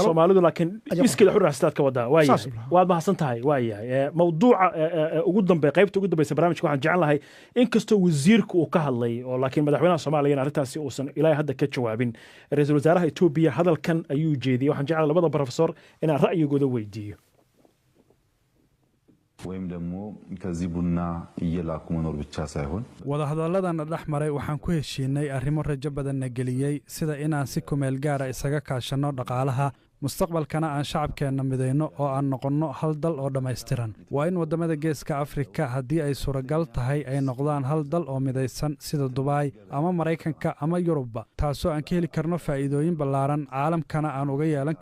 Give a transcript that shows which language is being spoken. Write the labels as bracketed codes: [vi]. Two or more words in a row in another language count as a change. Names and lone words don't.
[so] Soomaalidu laakiin iskii xurraasad ka wada waad mahadsan tahay waayahay mawduuca ugu dambeeyay qaybta ugu dambeysay barnaamijka waxaan jecel lahay inkastoo wasiirku uu ka hadlay oo laakiin madaxweynaha Soomaaliya arrintaasi uusan ilaa hadda ka jawaabin ra'iisul wasaaraha Itoobiya hadalkan ayuu jeediyay waxaan jecel labada professor inaan ra'yigooda weydiiyo [am] ወይም ደግሞ ከዚህ ቡና እየላኩ መኖር ብቻ ሳይሆን [so] wadahadaladana dhaxmaray waxaan ku heshiinay arrimo rajo badan geliyay sida inaan si kumeel gaar ah isaga kaashano dhaqaalaha mustaqbalkana aan shacabkeena mideyno oo aan noqonno hal dal oo dhameystiran waa in wadamada geeska Afrika haddii ay suuragal tahay ay noqdaan hal dal oo mideysan sida Dubai ama Mareykanka ama Yurubba taasoo aan ka heli karno faa'iidooyin ballaaran caalamkana aan uga yeelan